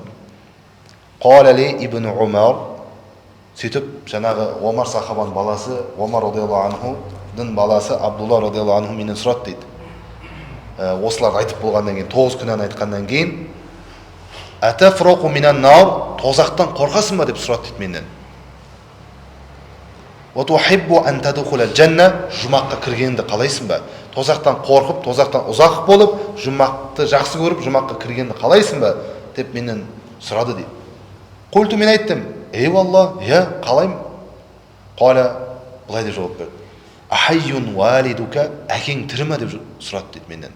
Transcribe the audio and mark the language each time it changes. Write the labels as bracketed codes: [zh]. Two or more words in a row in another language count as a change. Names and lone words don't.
[ar] قال لي ابن عمر, [kk] сөйтіп жаңағы Омар сахабаның баласы, Омар радиаллаху анхудың баласы Абдулла [ar] رضي الله عنه [kk] менен сұрады дейді. Осыларды айтып болғаннан кейін, 9 күнәні айтқаннан кейін, [ar] أتفرق من النار, [kk] тозақтан қорқасың ба деп сұрады дейді менен. [ar] وَتُحِبُّ أَن تَدْخُلَ الْجَنَّةَ [kk] Жұмаққа кіргенді қалайсың ба? Тозақтан қорқып, тозақтан ұзақ болып, жұмақты жақсы көріп, жұмаққа кіргенді қалайсың ба? Деп менен сұрады дейді. Қульту, мен айттым, eyvallah, қалаймын. Қала, былай деп жауап берді. [ar] أحي والدك, [kk] әкең тірі ме деп сұрады дейді менен.